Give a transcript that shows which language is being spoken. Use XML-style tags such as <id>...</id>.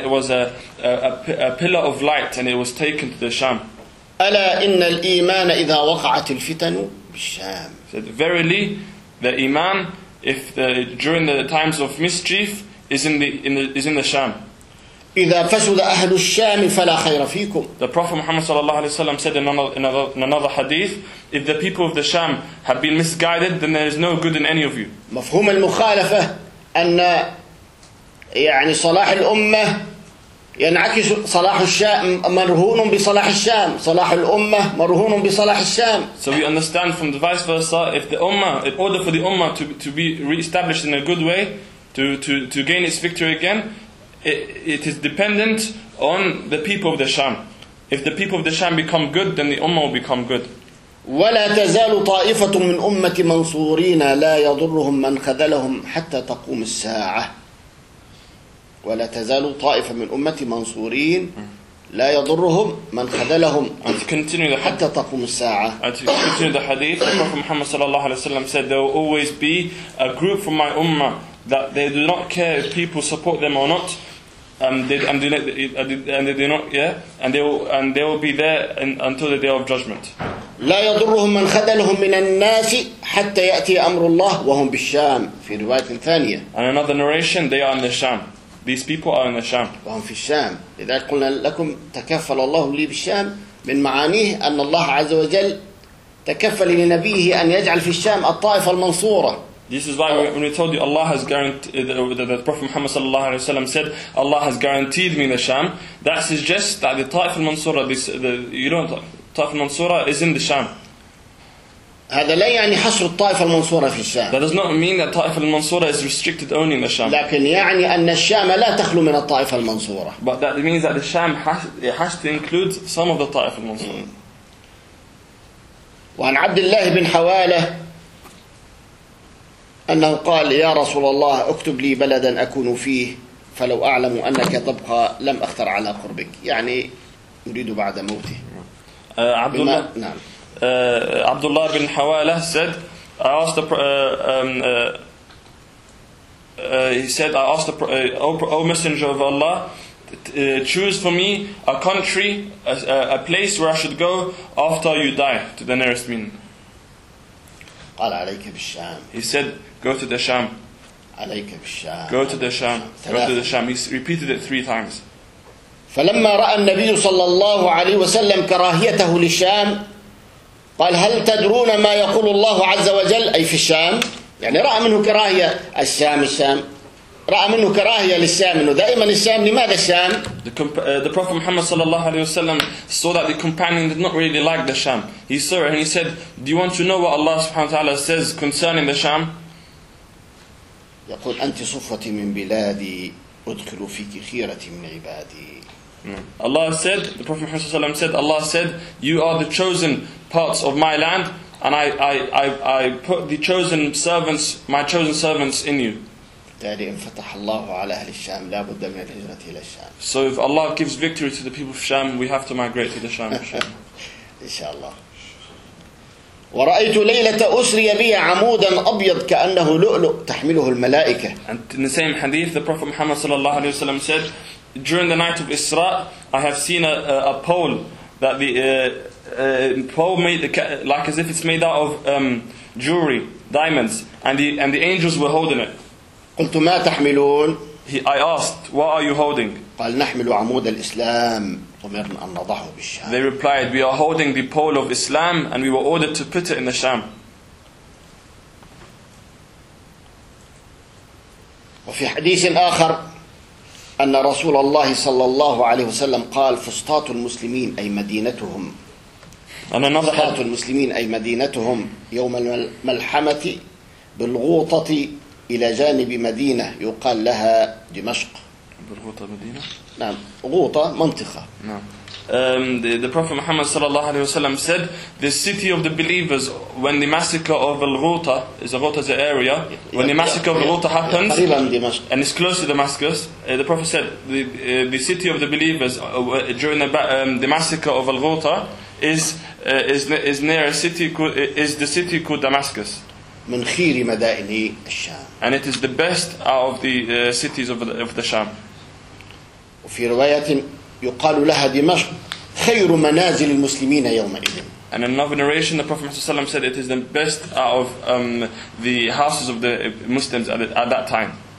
<en>So I looked and it was a pillar of light and it was taken to the Sham.</en> <ar>ألا إن الإيمان إذا وقعت الفتن بالشام.</ar> <en>Said verily, the iman if during the times of mischief is in the Sham.</en> <ar>إذا فسد أهل الشام فلا خير فيكم.</ar> <en>The Prophet Muhammad</en> <ar>صلى الله عليه وسلم</ar> <en>said in another hadith, if the people of the Sham have been misguided, then there is no good in any of you.</en> <ar>مفهوم المخالفة أن يعني صلاح الأمة ينعكس صلاح الشام مرهون بصلاح الشام صلاح الأمة مرهون بصلاح الشام.</ar> <en>So we understand from the vice versa, if the Ummah, in order for the Ummah to be re-established in a good way, to gain its victory again, it is dependent on the people of the Sham. If the people of the Sham become good, then the Ummah will become good.</en> <ar>ولا تزال طائفة من أمة منصورين لا يضرهم من خذلهم حتى تقوم الساعة. ولا تزال طائفة من أمة منصورين لا يضرهم من خذلهم حتى تقوم الساعة.</ar> <en>To continue the hadith, the Prophet Muhammad</en> <ar>صلى الله عليه وسلم</ar> <en>said, there will always be a group from my Ummah that they do not care if people support them or not, and they will be there until the day of judgment.</en> <ar>لا يضرهم من خذلهم من الناس حتى يأتي أمر الله وهم بالشام في رواية ثانية.</ar> <en>And another narration, they are in the Sham. These people are in the Sham.</en> <ar>وهم في الشام. إذا قلنا لكم تكفل الله لي بالشام من معانيه أن الله عز وجل تكفل لنبيه أن يجعل في الشام الطائفة المنصورة.</ar> <en>This is why when we told you Allah has guaranteed, the Prophet Muhammad sallallahu alaihi wasallam said, Allah has guaranteed me the Sham. That suggests that the Taif al-Mansura, Taif al-Mansura is in the Sham.</en> <ar>هذا لا يعني حصر الطائفة المنصورة في الشام.</ar> <en>That does not mean that Taif al-Mansura is restricted only in the Sham.</en> <ar>لكن يعني أن الشام لا تخلو من الطائفة المنصورة.</ar> <en>But that means that the Sham has to include some of the Taif al-Mansura.</en> <ar>وعن عبد الله بن حوالة أنه قال يا رسول الله اكتب لي بلدا أكون فيه فلو أعلم أنك تبقى لم أختر على قربك. يعني يريد بعد موته.</ar> <en>عبد الله بن حوالة said, I asked the messenger of Allah, choose for me a country, a place where I should go after you die, to the nearest mean.</en> <ar>قال عليك بالشام.</ar> <en>He said, go to the Sham.</en> <ar>عليك بالشام.</ar> <en>Go to the Sham. Go to the Sham. He repeated it three times.</en> <ar>فلما رأى النبي صلى الله عليه وسلم كراهيته للشام قال هل تدرون ما يقول الله عز وجل أي في الشام. يعني رأى منه كراهية الشام رأى منه كراهية للسام إنه دائما السام لماذا السام؟</ar> <en>The Prophet Muhammad sallallahu alaihi wasallam saw that the companion did not really like the sham. He saw it and he said, "Do you want to know what Allah subhanahu wa taala says concerning the sham?"</en> <ar>يقول أنت صفتي من بلادي أدخل فيك خيرة من عبادي.</ar> <en>Allah said, the Prophet Muhammad sallallahu alaihi wasallam said, Allah said, "You are the chosen parts of my land, and I put the chosen servants, my chosen servants, in you."</en> <ar>بالتالي انفتح الله على أهل الشام لا بد من الهجرة إلى الشام.</ar> <en>So if Allah gives victory to the people of Sham, we have to migrate to the Sham.</en> <ar>إن شاء الله. ورأيت ليلة أسري بي عمودا أبيض كأنه لؤلؤ تحمله الملائكة.</ar> <en>And in the same hadith, the Prophet Muhammad sallallahu alaihi wasallam said, during the night of Isra, I have seen a pole that the pole made like as if it's made out of jewelry, diamonds, and the angels were holding it.</en> <ar>قلت ما تحملون؟</ar> <en>I asked, what are you holding?</en> <ar>قال نحمل عمود الإسلام أمرنا أن نضعه بالشام.</ar> <en>They replied, we are holding the pole of Islam and we were ordered to put it in the Sham.</en> <ar>وفي حديث آخر أن رسول الله صلى الله عليه وسلم قال فسطاط المسلمين أي مدينتهم. فسطاط المسلمين أي مدينتهم يوم الملحمة بالغوطة إلى جانب مدينة يقال لها دمشق. بالغوطة مدينة؟ نعم. غوطة منطقة. نعم.</ar> <en>The Prophet Muhammad sallallahu alaihi wasallam said, "The city of the believers, when the massacre of Al-Ghouta is Al-Ghouta's area, when the massacre of Al-Ghouta happens, and it's close to Damascus, the Prophet said, the city of the believers during the massacre of Al-Ghouta is near a city called, is the city called Damascus."</en> <ar>من خير مدائن الشام.</ar> <en>And it is the best out of the cities of the Sham.</en> <ar>وفي رواية يقال لها دمشق خير منازل المسلمين يومئذ.</ar> <en>And in another narration, the Prophet Muhammad sallallahu alaihi wasallam said it is the best out of the houses of the Muslims at that time.</en>